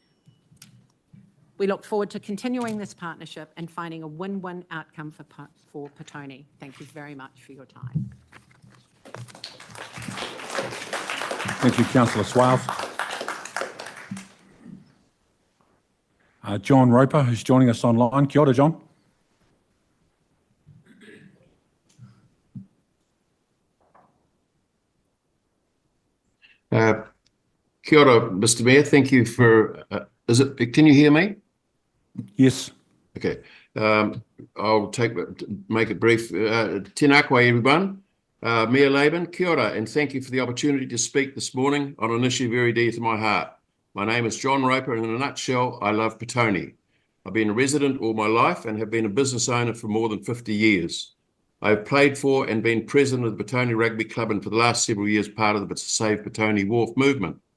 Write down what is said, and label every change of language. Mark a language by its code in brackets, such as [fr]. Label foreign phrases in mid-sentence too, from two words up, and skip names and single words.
[en] We look forward to continuing this partnership and finding a win-win outcome for Petone. Thank you very much for your time. Thank you, Councillor Swales. John Roper, who's joining us online. [mi] Kia ora, John. Kia ora, [en] Mr. Mayor. Thank you for, can you hear me? Yes. Okay. I'll make it brief. [mi] Tēnā koe, [en] everyone. Mayor Laban, [mi] kia ora, [en] and thank you for the opportunity to speak this morning on an issue very dear to my heart. My name is John Roper, and in a nutshell, I love Petone. I've been a resident all my life and have been a business owner for more than 50 years. I have played for and been president of the Petone Rugby Club and for the last several years part of the Save Petone Wharf movement.